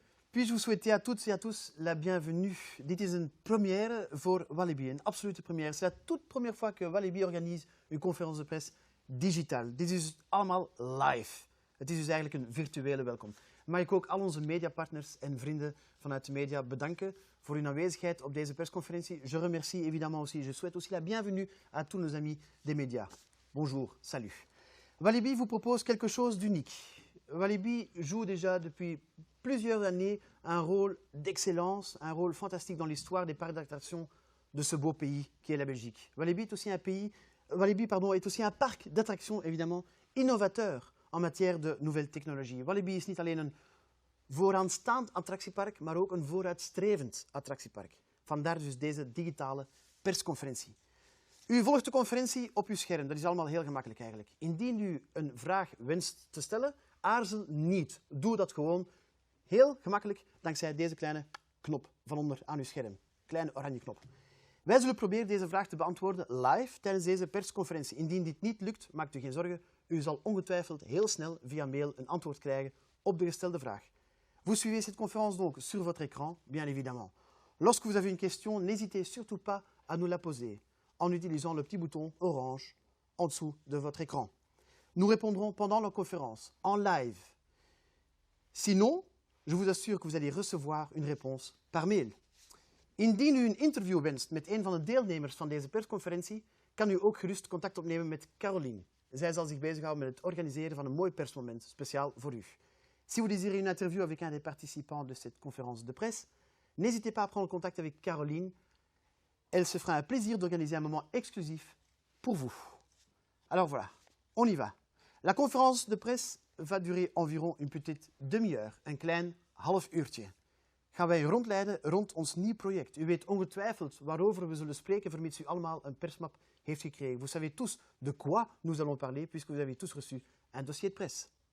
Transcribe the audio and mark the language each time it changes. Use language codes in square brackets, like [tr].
[fr] Puis-je vous souhaiter à toutes et à tous la bienvenue. [nl] Dit is een première voor Walibi, een absolute première. [fr] C'est la toute première fois que Walibi organise une conférence de presse digitaal. [nl] Dit is dus allemaal live. Het is dus eigenlijk een virtuele welkom. Mag ik ook al onze mediapartners en vrienden vanuit de media bedanken voor hun aanwezigheid op deze persconferentie. [fr] Je remercie évidemment aussi, je souhaite aussi la bienvenue à tous nos amis des médias. Bonjour, salut. Walibi vous propose quelque chose d'unique. Walibi joue déjà depuis plusieurs années un rôle d'excellence, un rôle fantastique dans l'histoire des parcs d'attractions de ce beau pays qui est la Belgique. Walibi est aussi est aussi un parc d'attractions évidemment innovateur en matière de nouvelles technologieën. [nl] Walibi is niet alleen een vooraanstaand attractiepark, maar ook een vooruitstrevend attractiepark. Vandaar dus deze digitale persconferentie. U volgt de conferentie op uw scherm, dat is allemaal heel gemakkelijk eigenlijk. Indien u een vraag wenst te stellen, aarzel niet. Doe dat gewoon heel gemakkelijk dankzij deze kleine knop van onder aan uw scherm. Kleine oranje knop. Wij zullen proberen deze vraag te beantwoorden live tijdens deze persconferentie. Indien dit niet lukt, maakt u geen zorgen. U zal ongetwijfeld heel snel via mail een antwoord krijgen op de gestelde vraag. [fr] Vous suivez cette conférence donc sur votre écran, bien évidemment. Lorsque vous avez une question, n'hésitez surtout pas à nous la poser en utilisant le petit bouton orange en dessous de votre écran. Nous répondrons pendant la conférence, en live. Sinon, je vous assure que vous allez recevoir une réponse par mail. [nl] Indien u een interview wenst met een van de deelnemers van deze persconferentie, kan u ook gerust contact opnemen met Caroline. Zij zal zich bezighouden met het organiseren van een mooi persmoment, speciaal voor u. [fr] Si vous désirez une interview avec un des participants de cette conférence de presse, n'hésitez pas à prendre contact avec Caroline. Elle se fera un plaisir d'organiser un moment exclusif pour vous. Alors voilà, on y va. La conférence de presse va durer environ une petite demi-heure, [nl] een klein half uurtje. Gaan wij rondleiden rond ons nieuw project. U weet ongetwijfeld waarover we zullen spreken, vermits u allemaal een persmap heeft gekregen. [fr] Vous savez tous de quoi nous allons parler, puisque vous avez tous reçu un dossier de presse.